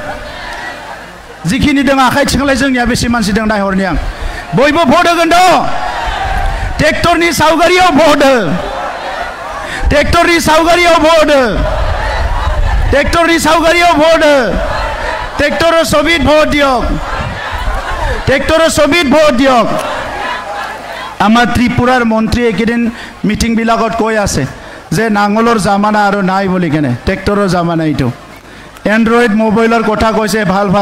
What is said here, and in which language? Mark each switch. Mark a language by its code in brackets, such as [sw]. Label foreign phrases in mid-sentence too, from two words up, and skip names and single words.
[brx] जिखिनि दङ आखाइ थिखांलाय जोंनिया बेसे मानसि दं नायहरनि आं बयबो भट होगोन द' ट्रेक्टरनि सावगारियाव भट हो ट्रेक्टरनि सावगारियाव भट हो ट्रेक्टरनि सावगारियाव भट हो [as] ट्रेक्टर ছবিত ভোট দিয়ক ट्रेक्टर ছবিত ভোট দিয়ক আমাৰ ত্ৰিপুৰাৰ মন্ত্ৰী একেদিন মিটিং বিলাকত কৈ আছে যে নাঙলৰ জামানা আৰু নাই বুলি কেনে ট্ৰেক্টৰৰ জামানা এইটো এন্ড্ৰইড মোবাইলৰ কথা কৈছে ভাল ভাল